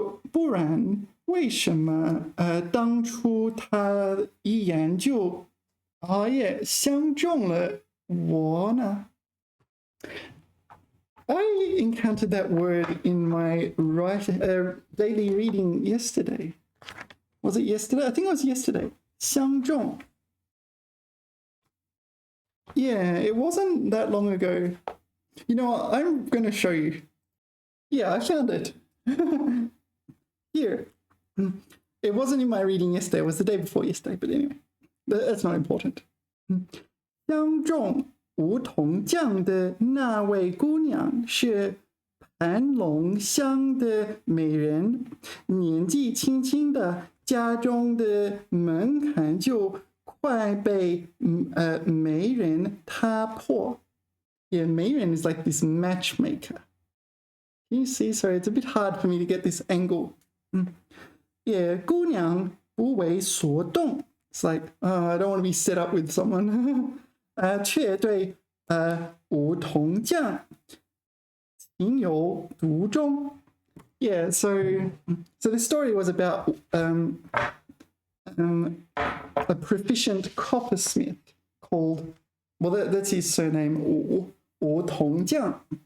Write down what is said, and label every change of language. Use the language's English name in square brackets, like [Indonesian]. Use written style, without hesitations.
[Chinese] 不然为什么当初他一眼就也相中了我呢 [English] I encountered that word in my daily reading yesterday. Was it yesterday? I think it was yesterday. 相中. Yeah, it wasn't that long ago. You know what? I'm going to show you. Yeah, I found it. Here. It wasn't in my reading yesterday. It was the day before yesterday. But anyway, that's not important. [Chinese] 相中梧桐酱的那位姑娘是盘龙乡的美人，年纪轻轻的，家中的门槛就快被媒人踏破。 [English] Yeah, 媒人 is like this matchmaker. Can you see? Sorry, it's a bit hard for me to get this angle. [Chinese] Yeah, 姑娘不为所动. [English] It's like, I don't want to be set up with someone. [Chinese] 却对梧桐酱情有独钟. [English] Yeah, so the story was about a proficient coppersmith called, well, that's his surname, Wu Tongjiang.